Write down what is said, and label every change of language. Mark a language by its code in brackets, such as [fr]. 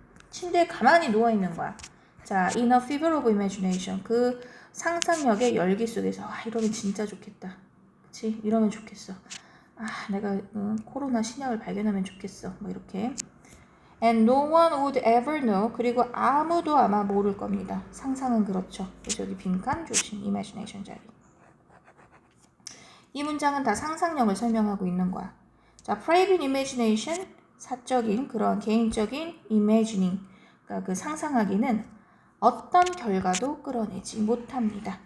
[ko] 침대에 가만히 누워있는 거야. [en] 자, in a fever of imagination. [ko] 그 상상력의 열기 속에서, 이러면 진짜 좋겠다. 그치? 이러면 좋겠어. 내가 코로나 신약을 발견하면 좋겠어. 뭐 이렇게. [en] And no one would ever know. [ko] 그리고 아무도 아마 모를 겁니다. 상상은 그렇죠. 그래서 여기 빈칸 조심. imagination 자리. 이 문장은 다 상상력을 설명하고 있는 거야. 자, private imagination, 사적인 그런 개인적인 imagining, 그러니까 그 상상하기는 어떤 결과도 끌어내지 못합니다.